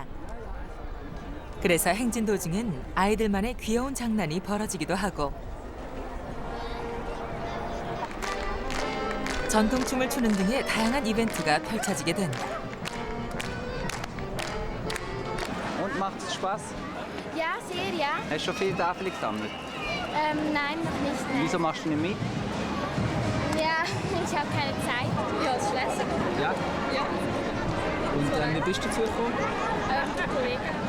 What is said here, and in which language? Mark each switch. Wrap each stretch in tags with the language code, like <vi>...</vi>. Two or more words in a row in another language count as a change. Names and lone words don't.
<ko>그래서 행진 도중엔 아이들만의 귀여운 장난이 벌어지기도 하고 전통춤을 추는 등의 다양한 이벤트가 펼쳐지게 된다.</ko> <de>Und macht es Spaß? Ja, sehr, ja. Hast du schon viel Tafel gesammelt? Nein, noch nicht. Nein. Wieso machst du nicht mit? Ja, ich habe keine Zeit. Ja, ist stressig. Ja? Ja. Und wie bist du dazu gekommen? Kollege.</de>